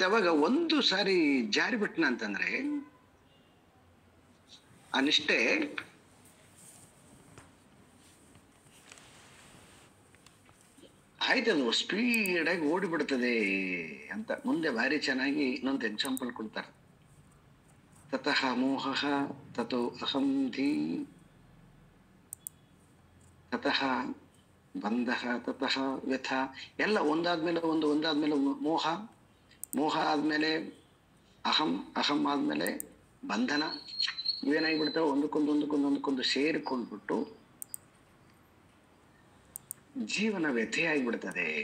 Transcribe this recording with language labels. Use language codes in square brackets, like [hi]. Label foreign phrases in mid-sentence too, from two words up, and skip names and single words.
[kn] ಅವಾಗ ಒಂದು ಸಾರಿ ಜಾರಿ ಬಿಟ್ಟನ ಅಂತಂದ್ರೆ ಆ ನಿಷ್ಠೆ ಆಯ್ತದು ಸ್ಪೀಡಾಗಿ ಓಡಿಬಿಡ್ತದೆ ಅಂತ ಮುಂದೆ ಭಾರಿ ಚೆನ್ನಾಗಿ ಇನ್ನೊಂದು ಎಕ್ಸಾಂಪಲ್ ಕೊಡ್ತಾರೆ. [sa] ತತಃ ಮೋಹಃ ತತೋ ಅಹಂ ಧೀ, ತತಃ ಬಂಧಃ ತತಃ ವ್ಯಥ. [kn] ಎಲ್ಲ ಒಂದಾದ್ಮೇಲೆ ಒಂದಾದ್ಮೇಲೆ ಮೋಹ, ಮೋಹ ಆದ್ಮೇಲೆ ಅಹಂ, ಅಹಂ ಆದ್ಮೇಲೆ ಬಂಧನ. ಇವೇನಾಗಿಬಿಡ್ತಾವೆ? ಒಂದಕ್ಕೊಂದು ಸೇರಿಕೊಂಡ್ಬಿಟ್ಟು ಜೀವನ ವ್ಯಥೆಯಾಗಿಬಿಡ್ತದೆ.